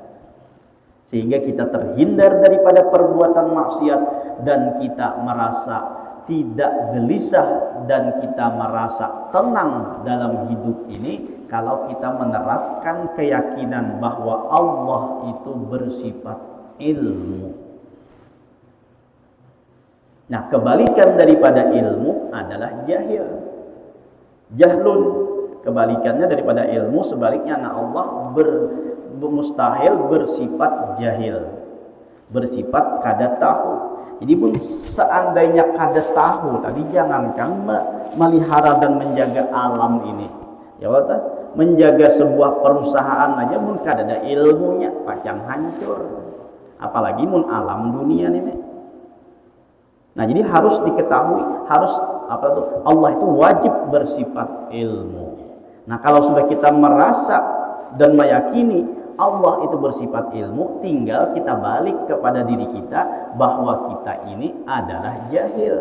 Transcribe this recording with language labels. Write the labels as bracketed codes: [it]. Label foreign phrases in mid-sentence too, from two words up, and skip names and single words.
[id] Sehingga kita terhindar daripada perbuatan maksiat dan kita merasa tidak gelisah dan kita merasa tenang dalam hidup ini kalau kita menerapkan keyakinan bahwa Allah itu bersifat ilmu. Nah, kebalikan daripada ilmu adalah jahil. Jahlun, kebalikannya daripada ilmu, sebaliknya Allah mustahil bersifat jahil, bersifat kada tahu. [bjn] Jadi pun seandainya kada tahu tadi, jangankan melihara dan menjaga alam ini, ya Allah, menjaga sebuah perusahaan aja mun kada ada ilmunya pacang hancur, apalagi mun alam dunia ini. [id] Nah, jadi harus diketahui, harus Allah itu wajib bersifat ilmu. Nah, kalau sudah kita merasa dan meyakini Allah itu bersifat ilmu, tinggal kita balik kepada diri kita bahwa kita ini adalah jahil.